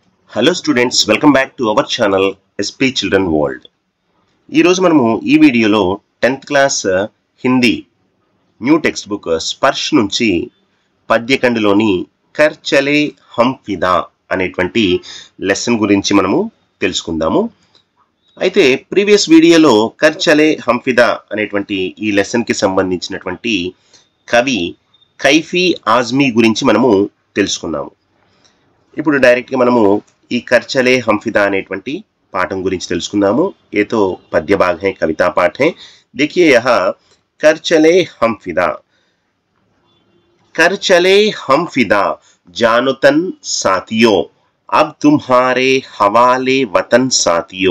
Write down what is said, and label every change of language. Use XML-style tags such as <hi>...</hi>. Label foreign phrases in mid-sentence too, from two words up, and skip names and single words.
<en>hello students, welcome back to our channel SP Children World.</en> <te>ఈరోజు మనము ఈ వీడియోలో</te> <en>10th class Hindi new text book</en> <te>స్పర్శ్ నుంచి పద్యఖండ్లోని కర్ చలే హమ్ ఫిదా అనేటువంటి లెసన్ గురించి మనము తెలుసుకుందాము. అయితే ప్రీవియస్ వీడియోలో కర్ చలే హమ్ ఫిదా అనేటువంటి ఈ లెసన్కి సంబంధించినటువంటి కవి కైఫీ ఆజ్మీ గురించి మనము తెలుసుకున్నాము. ఇప్పుడు డైరెక్ట్గా మనము ఈ కర్ చలే హమ్ ఫిదా అనేటువంటి పాఠము గురించి తెలుసుకుందాము.</te> <hi>ये तो पद्य भाग है, कविता पाठ है. देखिए यहाँ कर चले हम फिदा. कर चले हम फिदा जानो तन साथियों, अब तुम्हारे हवाले वतन साथियों.</hi>